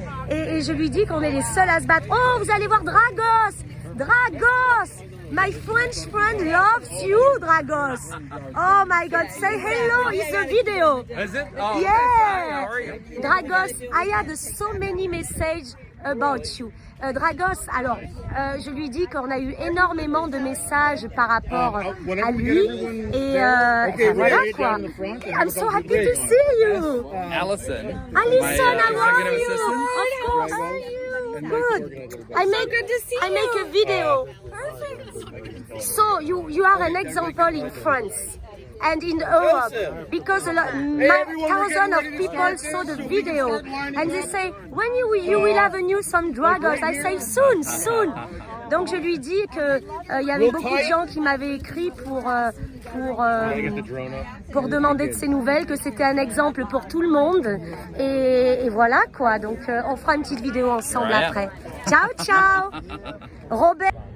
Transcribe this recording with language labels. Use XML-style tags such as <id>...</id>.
<fr>Et je lui dis qu'on est les seuls à se battre. Oh, vous allez voir Dragos. Dragos.</fr> <en>My French friend loves you, Dragos. Oh my God, say hello. It's a video. Is it? Oh, Yeah. Hi, how are you? Dragos, I had so many messages about you.</en> <fr>Dragos, alors, je lui dis qu'on a eu énormément de messages par rapport à lui. Et voilà quoi.</fr> <en>I'm so happy to see you. Allison. Alison, my, how are executive you? Of course. Good. I make a video. So you are an example in France and in Europe because thousands of people saw the video and they say when you will have a news from Dragos. I say soon.</en> <fr>Donc je lui dis que il y avait beaucoup de gens qui m'avaient écrit pour demander de ses nouvelles, que c'était un exemple pour tout le monde et voilà quoi. Donc on fera une petite vidéo ensemble après. Ciao. Robert.</fr>